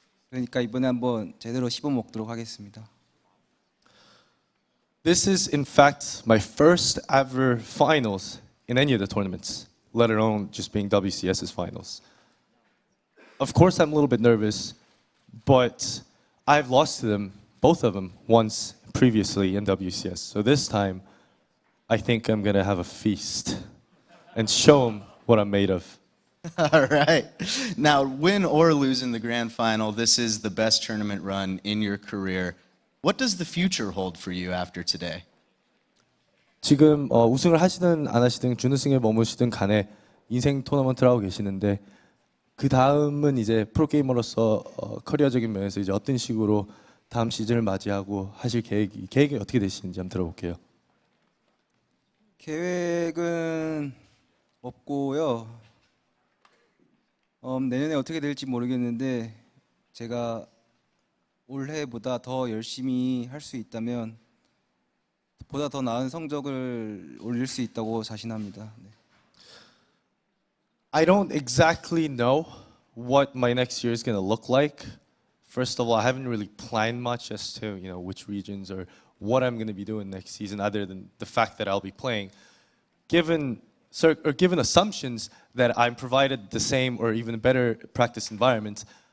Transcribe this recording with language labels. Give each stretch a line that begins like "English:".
Korean: 그러니까 이번에 한번 제대로 씹어 먹도록 하겠습니다.
English: This is in fact my first ever finals in any of the tournaments, let alone just being WCS's finals. Of course I'm a little bit nervous, but I've lost to them, both of them, once previously in WCS. So this time, I think I'm gonna have a feast and show them what I'm made of. All right. Now, win or lose in the grand final, this is the best tournament run in your career. What does the future hold for you after today?
Korean: 지금 우승을 하시든 안 하시든 준우승에 머무시든 간에 인생 토너먼트를 하고 계시는데 그 다음은 이제 프로게이머로서 커리어적인 면에서 이제 어떤 식으로 다음 시즌을 맞이하고 하실 계획이 어떻게 되시는지 한번 들어볼게요. 계획은 없고요. 내년에 어떻게 될지 모르겠는데 제가 올해보다 더 열심히 할 수 있다면 보다 더 나은 성적을 올릴 수 있다고 자신합니다. 네.
English: I don't exactly know what my next year is going to look like. First of all, I haven't really planned much as to which regions or what I'm going to be doing next season, other than the fact that I'll be playing. Given assumptions that I'm provided the same or even better practice environment,